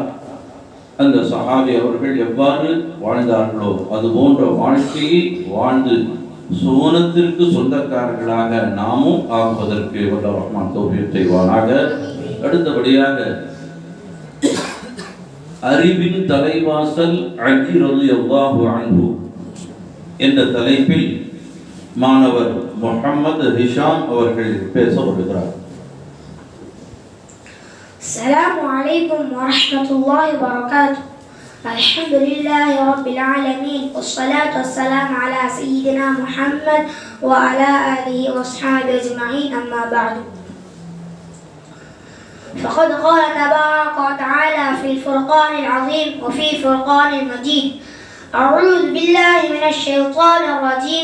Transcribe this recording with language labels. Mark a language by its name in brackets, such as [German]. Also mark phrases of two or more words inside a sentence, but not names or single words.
[Tamil] அந்த சஹாபி அவர்கள் எவ்வாறு வாழ்ந்தார்களோ அது போன்ற வாழ்க்கையை வாழ்ந்து சுவனத்திற்கு சொந்தக்காரர்களாக நாமும் ஆகுவதற்கு வல்ல ரஹ்மான் தௌஃபீக் செய்வானாக. அடுத்தபடியாக அறிவின் தலைவாசல் அலி [Arabic] رضي الله عنه [Tamil] என்ற தலைப்பில் மாணவர் முஹம்மது ஹிஷாம் அவர்கள் பேச வருகிறார். [Arabic] السلام عليكم ورحمة الله وبركاته. الحمد لله رب العالمين والصلاة والسلام على سيدنا محمد وعلى آله وأصحابه أجمعين. أما بعد، فقد قال تبارك وتعالى في الفرقان العظيم وفي فرقان المجيد: أعوذ بالله من الشيطان الرجيم.